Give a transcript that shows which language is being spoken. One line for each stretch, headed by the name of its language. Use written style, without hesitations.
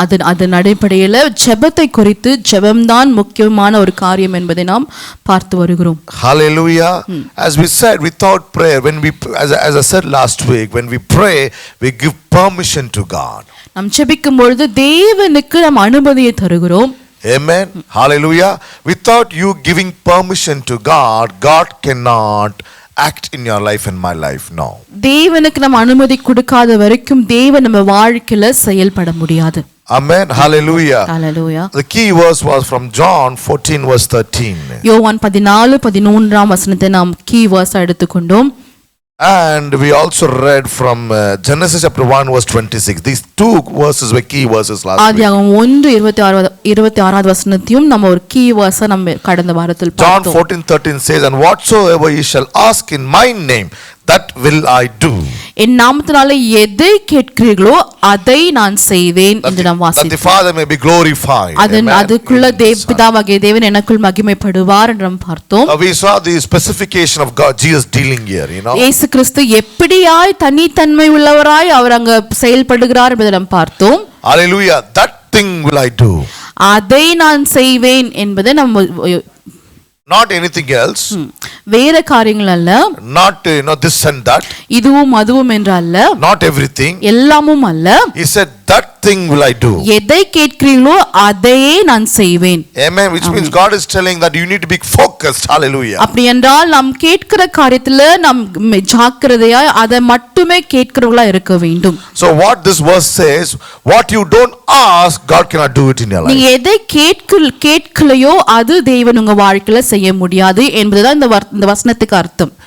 Tamil: அதன் அடிப்படையில் ஜெபத்தை குறித்து ஜெபம்தான் முக்கியமான ஒரு காரியம் என்பதை நாம் பார்த்து வருகிறோம்.
English: Hallelujah. As we said, without prayer, as I said last week, when we pray, we give permission to God.
Tamil: நாம் ஜெபிக்கும் பொழுது தேவனுக்கு நாம் அனுமதியை தருகிறோம்.
English: Amen. Hallelujah. Without you giving permission to God, God cannot act in your life and my life now.
Tamil: தேவனுக்கு நம்ம அனுமதி கொடுக்காத வரைக்கும் தேவன் நம்ம வாழ்க்கையில செயல்பட முடியாது.
English: Amen. Hallelujah. Hallelujah. The key verse was from John 14 verse 13.
Tamil: யோவான் 14:13 வசனத்தை நாம் கீ வேர்ஸா எடுத்துக்கொண்டோம்.
English: And we also read from Genesis chapter 1 verse 26. These two verses were key verses last week.
Tamil: ஆதியாகமம் 1:26 வசனத்தையும் நம்ம ஒரு கீ வேர்ஸா நம்ம கடந்த வாரத்தில் பார்த்தோம்.
English: John 14:13 says, and whatsoever ye shall ask in my name, that will I do.
Tamil: என் நாமத்தினாலே எதை கேட்கிறீர்களோ அதை நான் செய்வேன் என்று நாம் வாசித்தோம்.
English: That the Father may be glorified.
Tamil: அதுக்குள்ள பிதாவாகிய தேவன் எனக்குள் மகிமைப்படுவார் என்று நாம் பார்த்தோம்.
English: We saw the specification of God, Jesus dealing here,
Tamil: இயேசு கிறிஸ்து எப்படியாய் தனித்தன்மை உள்ளவராய் அவர் அங்க செயல்படுகிறார் என்பதை நாம் பார்த்தோம்.
English: Hallelujah. That thing will I do.
Tamil: அதை நான் செய்வேன் என்பதை நம்ம
English: not anything else.
Tamil: வேற காரியங்கள் அல்ல.
English: Not this and that.
Tamil: இதுவும் அதுவும் என்று அல்ல.
English: Not everything.
Tamil: எல்லாமும் அல்ல.
English: He said that thing will I do.
Tamil: எதை கேட்கிறீர்களோ அதையே நான் செய்வேன்.
English: Amen. Which means God is telling that you need to be focused. Hallelujah.
Tamil: அப்படி என்றால் நாம் கேட்கிற காரியத்துல நாம் ஜாக்கிரதையாய் அதை மட்டுமே கேட்கிறவங்களா இருக்க வேண்டும்.
English: So what this verse says, what you don't ask, God cannot do it in your life.
Tamil: நீ எதை கேட்கலையோ அது தேவன் உங்க வாழ்க்கையில செய்ய முடியாது என்பதுதான் இந்த வசனத்துக்கு அர்த்தம்.